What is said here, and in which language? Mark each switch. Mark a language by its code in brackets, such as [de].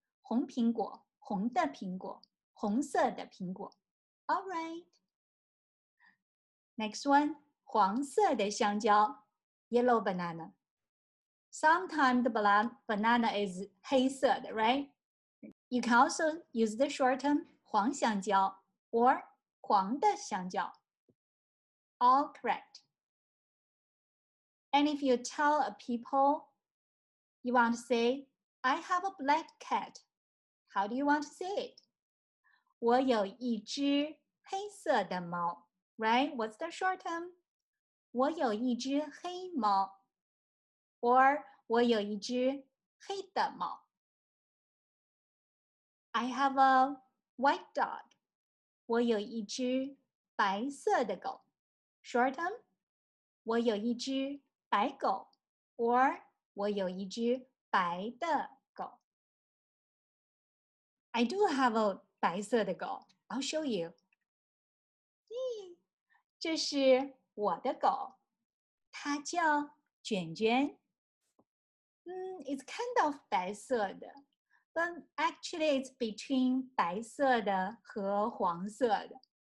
[zh] 红苹果, 红的苹果, 红色的苹果. [en] All right. Next one, [zh] 黄色的香蕉, [en] yellow banana. Sometimes the banana is [zh] 黑色的, [en] right? You can also use the short term [zh] 黄香蕉 [en] or [zh] 黄的香蕉. [en] All correct. And if you tell a people you want to say, I have a black cat, how do you want to say it? [zh] 我有一只黑色的猫, [en] right? What's the short term? [zh] 我有一只黑猫 [en] or [zh] 我有一只黑的猫. [en] I have a white dog. [zh] 我有一只白色的狗. [en] Short term, [zh] 我有一只白狗 [en] or [zh] 我有一只白的狗. [en] I do have a [zh] 白色的狗. [en] I'll show you. [zh] 这是我的狗，它叫卷卷。 [en] It's kind of [zh] 白色的 [en] but actually it's between [zh] 白色的和黄色的。